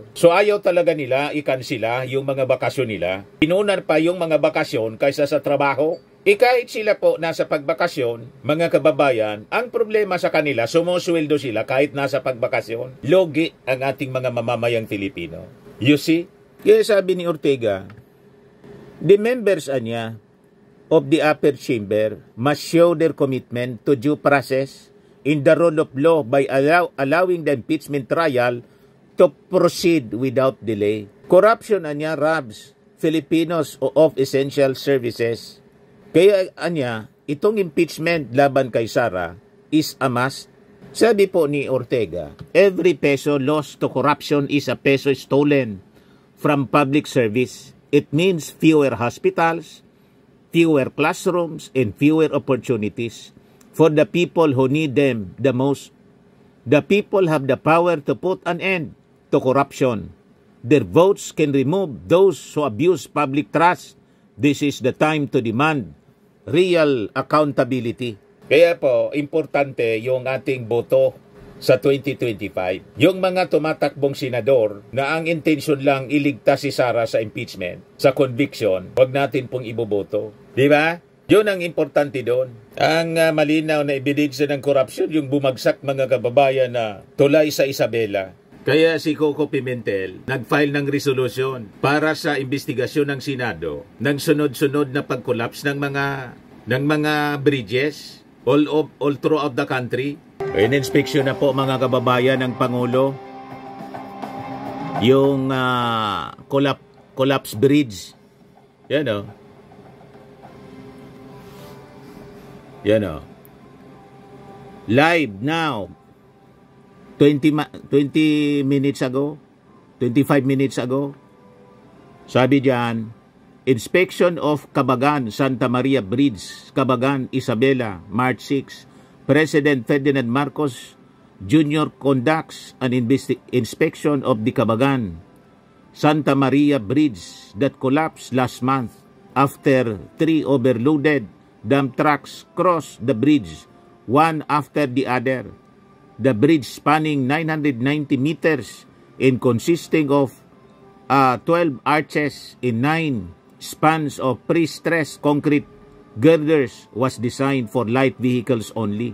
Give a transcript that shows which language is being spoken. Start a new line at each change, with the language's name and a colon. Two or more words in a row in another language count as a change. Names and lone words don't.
Filipino: So ayaw talaga nila ikansila yung mga bakasyon nila. Pinunar pa yung mga bakasyon kaysa sa trabaho. Kahit sila po nasa pagbakasyon, mga kababayan, ang problema sa kanila, sumusweldo sila kahit nasa pagbakasyon. Logi ang ating mga mamamayang Filipino.
English: You see?
Filipino: Kaya sabi ni Ortega,
English: the members of the upper chamber must show their commitment to due process in the rule of law by allowing the impeachment trial to proceed without delay. Corruption robs Filipinos of essential services. Kaya itong impeachment laban kay Sara is a must. Sabi po ni Ortega, every peso lost to corruption is a peso stolen from public service. It means fewer hospitals, fewer classrooms, and fewer opportunities for the people who need them the most. The people have the power to put an end to corruption. Their votes can remove those who abuse public trust. This is the time to demand real accountability.
Filipino: Kaya po, importante yung ating boto sa 2025. Yung mga tumatakbong senador na ang intensyon lang iligtas si Sara sa impeachment, sa conviction, wag natin pong iboboto. Di ba? Yun ang importante doon. Ang malinaw na ebidensya ng korupsyon, yung bumagsak mga kababayan na tulay sa Isabela. Kaya si Coco Pimentel nag-file ng resolution para sa investigasyon ng Senado ng sunod-sunod na pag-collapse ng mga bridges
English: all throughout the country.
Filipino: In-inspection na po mga kababayan ng Pangulo yung
English: collapse bridge.
Filipino: Yan o. Yan o.
English: Live now. 20 minutes ago, 25 minutes ago,
Filipino: sabi diyan,
English: inspection of Cabagan, Santa Maria Bridge, Cabagan, Isabela, March 6. President Ferdinand Marcos Jr. conducts an inspection of the Cabagan, Santa Maria Bridge that collapsed last month after 3 overloaded dump trucks crossed the bridge, one after the other. The bridge spanning 990 meters and consisting of 12 arches in 9 spans of pre-stressed concrete girders was designed for light vehicles only.